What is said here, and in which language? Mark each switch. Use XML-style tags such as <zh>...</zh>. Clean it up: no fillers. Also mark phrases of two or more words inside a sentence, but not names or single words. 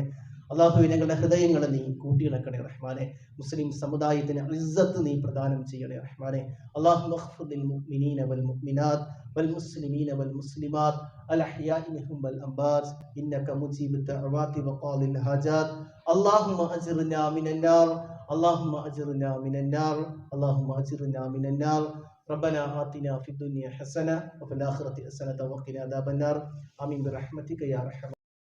<ml>അള്ളാഹുവെ, ഞങ്ങളുടെ ഹൃദയങ്ങളെ നീ കൂട്ടിയിണക്കണേ റഹ്മാനെ. മുസ്ലിം സമുദായത്തിന് ഇസ്സത്ത് നീ പ്രദാനം ചെയ്യണേ റഹ്മാനെ.</ml> <ar>اللهم اغفر المؤمنين والمؤمنات والمسلمين والمسلمات الأحياء منهم والأموات إنك مجيب الدعوات وقاضي الحاجات. اللهم أجرنا من النار اللهم أجرنا من النار اللهم أجرنا من النار ربنا آتنا في الدنيا حسنة وفي الآخرة حسنة وقنا عذاب النار آمين برحمتك يا أرحم</ar>